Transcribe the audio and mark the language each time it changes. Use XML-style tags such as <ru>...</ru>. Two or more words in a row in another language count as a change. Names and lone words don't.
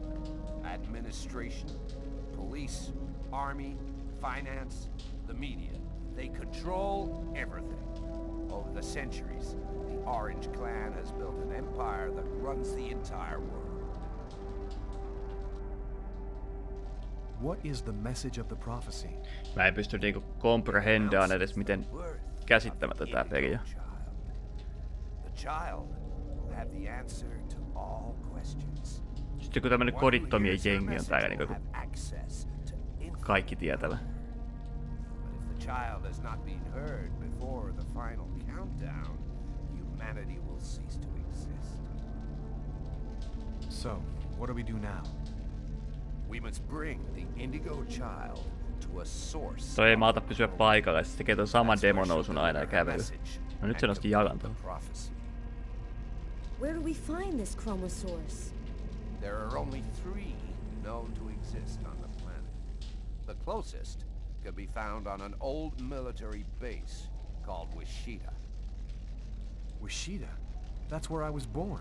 <en>Administration, police, army, finance, the media. They control everything. Over the centuries, the Orange Clan has built an empire that runs the entire world. What is the message of the prophecy?</en> <fi>Mä en pysty niinku komprehendaan edes miten käsittämätön tää peli on.</fi> <en>The child will have the answer to all questions.</en> <fi>Sitten kun tämmönen kodittomien jengi on täällä niinku kaikki tietävä.</fi> <en>But if the child has not been heard before the final countdown, humanity will cease to exist. So, what do we do now? We must bring the Indigo child to a source.</en> <fi>Toi ei maata pysyä paikalla, se tekee ton saman demonousun aina ja kävely. No nyt se nosti jalan tuohon.</fi> <en>Where do we find this chromosource? There are only 3 known to exist on the planet. The closest could be found on an old military base called Wishita. Wishita? That's where I was born.</en>